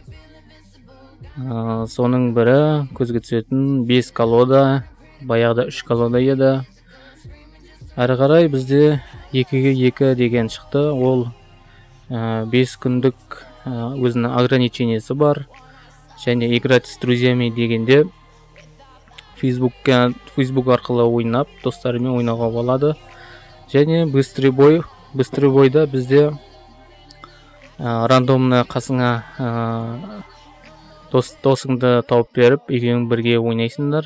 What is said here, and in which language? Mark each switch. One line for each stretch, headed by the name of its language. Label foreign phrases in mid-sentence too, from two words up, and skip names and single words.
Kazakh: Соның бірі көзге түсетін 5 колода, баяғыда 3 колода еді. Әрі қарай бізде 2-2 деген шықты. Ол 5 күндік өзінің ограничениесі бар. Және
Russian: играть с друзьями
Kazakh: дегенде Facebook арқылы ойнап, достарымен ойнауға болады. Және быстрый бойда бізде рандомны қасыңа досыңды тауып беріп, екеуің бірге ойнайсыңдар.